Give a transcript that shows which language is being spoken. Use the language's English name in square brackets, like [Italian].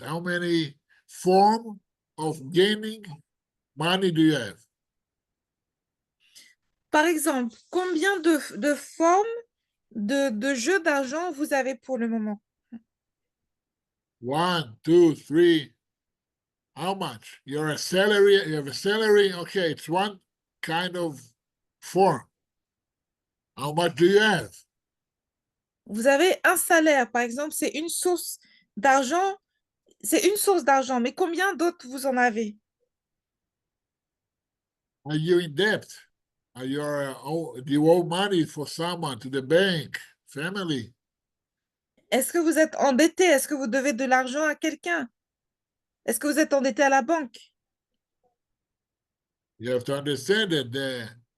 [English] How many form of gaining money do you have? [French] Par exemple, combien de formes de jeux d'argent vous avez pour le moment? [English] 1, 2, 3. How much? You have a salary, okay, it's one kind of form. How much do you have? [French] Vous avez un salaire, par exemple, c'est une source d'argent. C'est une source d'argent, mais combien d'autres vous en avez? [English] Are you in debt? Do you owe money for someone, to the bank, family? [French] Est-ce que vous êtes endetté? Est-ce que vous devez de l'argent à quelqu'un? Est-ce que vous êtes endetté à la banque? [English] You have to understand that the